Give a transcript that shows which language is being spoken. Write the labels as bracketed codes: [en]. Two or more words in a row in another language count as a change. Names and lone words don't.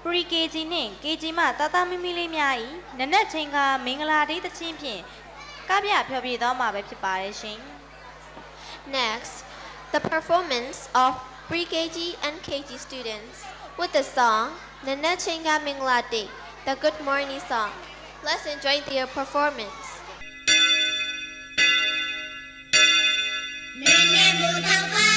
[my] Pre-KG နဲ့ KG မှတာတာမီမီလေးများဤနနက်ချင်းကမင်္ဂလာတိတ်သချင်းဖြင့်ကပြဖျော်ဖြေသွားမှာပဲဖြစ်ပါတယ်ရှင် [en] Next, the performance of pre-KG and KG students with the song Nana Chinga Minglati, the Good Morning song. Let's enjoy their performance.